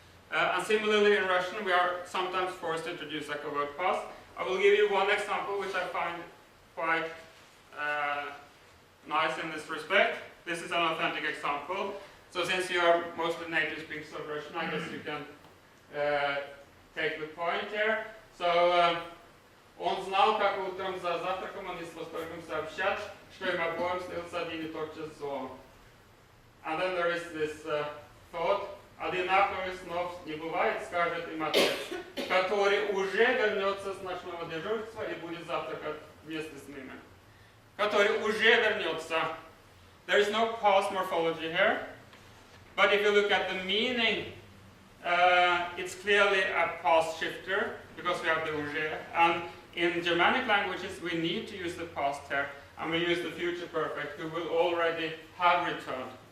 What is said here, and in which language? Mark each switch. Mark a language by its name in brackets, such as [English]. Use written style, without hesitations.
[English] And similarly in Russian, we are sometimes forced to introduce a covert past. I will give you one example which I find quite nice in this respect. This is an authentic example. So since you are mostly native speakers of Russian, I guess you can take the point here. [Russian] So он знал, как утром за завтраком они с восторгом сообщат, что им обоим снился один и тот же сон. [English] And then there is this thought. [Russian] Одинаковых снов не бывает, скажет им отец, который уже вернется с ночного дежурства и будет завтракать вместе с ними. Который уже вернется. [English] There is no past morphology here, but if you look at the meaning, it's clearly a past shifter, because we have the уже. And in Germanic languages, we need to use the past here. and we use the future perfect, who will already have returned.